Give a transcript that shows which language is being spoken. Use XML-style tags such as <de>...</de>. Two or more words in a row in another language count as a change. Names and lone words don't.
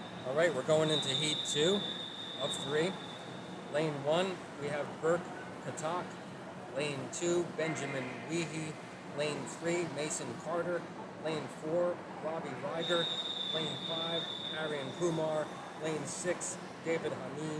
<en>All right, we're going into heat 2 of 3. Lane 1, we have Burke Katak. Lane 2, Benjamin Weehee. Lane 3, Mason Carter. Lane 4, Robbie Ryger. Lane 5, Arian Kumar. Lane 6, David Hanin.</en>